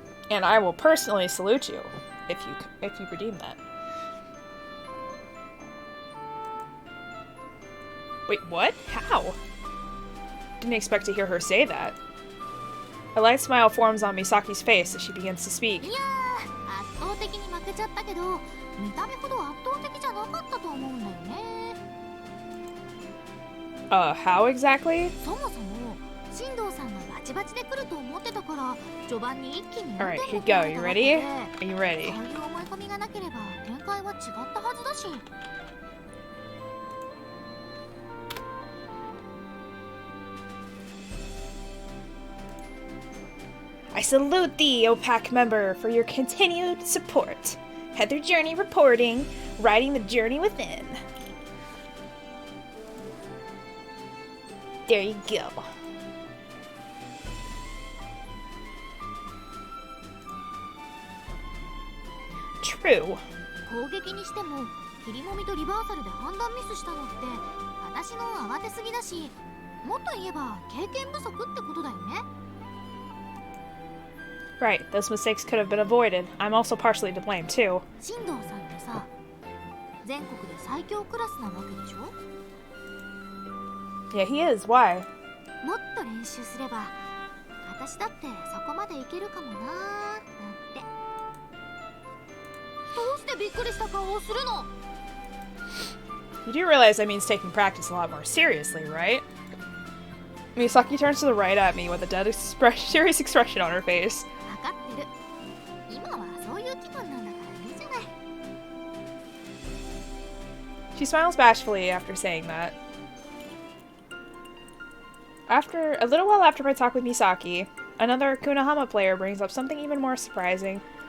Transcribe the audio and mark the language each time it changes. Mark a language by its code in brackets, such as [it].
[en] And I will personally salute you if you redeem that. Wait, what? How? Didn't expect to hear her say that. A light smile forms on Misaki's face as she begins to speak. [ja] いやー、圧倒的に負けちゃったけど、見た目ほど圧倒的じゃなかったと思うんだよね。 [en] How exactly? [ja] そもそも進藤さんがバチバチで来ると思ってたから、序盤に一気に [en] Alright, here you go. You ready? Are you ready? [ja] そういう思い込みがなければ展開は違ったはずだし。 [en] I salute thee, O Pack member, for your continued support. Heather Journey reporting, riding the journey within. There you go. True. [ja] 攻撃にしても切りもみとリバーサルで判断ミスしたのって私の慌てすぎだし、もっと言えば経験不足ってことだよね。 [en] Right, those mistakes could have been avoided. I'm also partially to blame, too. [ja] 進藤さんってさ、全国で最強クラスなわけでしょ。 [en] Yeah, he is. Why? [ja] もっと練習すれば私だってそこまでいけるかもなーなんて。どうしてびっくりした顔をするの？ [en] You do realize that means taking practice a lot more seriously, right? Misaki turns to the right at me with a dead serious expression on her face. [ja] 分かってる。今はそういう気分なんだからいいじゃない。 [en] She smiles bashfully after saying that. After a little while after my talk with Misaki, another Kunahama player brings up something even more surprising.